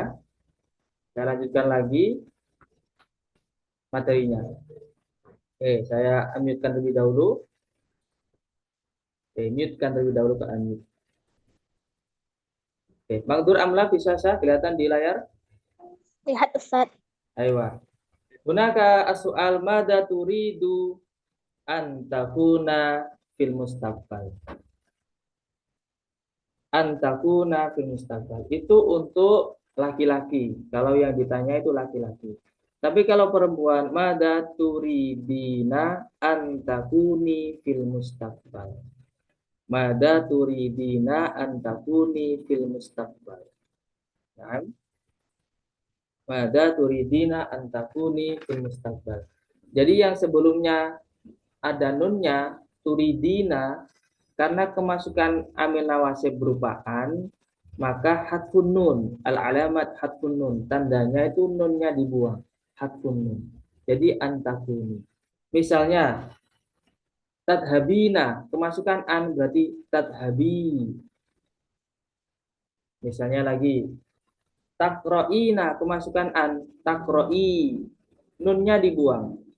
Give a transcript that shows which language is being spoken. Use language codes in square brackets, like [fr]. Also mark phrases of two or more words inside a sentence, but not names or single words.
[id] Saya lanjutkan lagi materinya. Oke, saya unmute-kan terlebih dahulu. Oke, mute-kan terlebih dahulu ke unmute. Oke, Mangdur Amla bisa sah kelihatan di layar? Lihat Ustaz. Ayo. [ar] Gunaka السؤال ماذا تريد أن تكون في المستقبل. أن تكون في المستقبل. [id] Itu untuk laki-laki. Kalau yang ditanya itu laki-laki. Tapi kalau perempuan, [ar] ماذا تريدين أن تكوني في المستقبل. ماذا تريدين أن تكوني في المستقبل. Nah, ماذا تريدين أن تكوني في المستقبل. [id] Jadi yang sebelumnya ada nunnya turidina, karena kemasukan [ar] عامل النواصب [id] berupa an, maka [ar] حذف النون العلامة حذف النون, [id] tandanya itu nunnya dibuang, [ar] حذف النون. [id] Jadi antakuni. Misalnya tadhabina, kemasukan an berarti tadhabi. Misalnya lagi takro'ina, kemasukan an, takro'i, nunnya dibuang.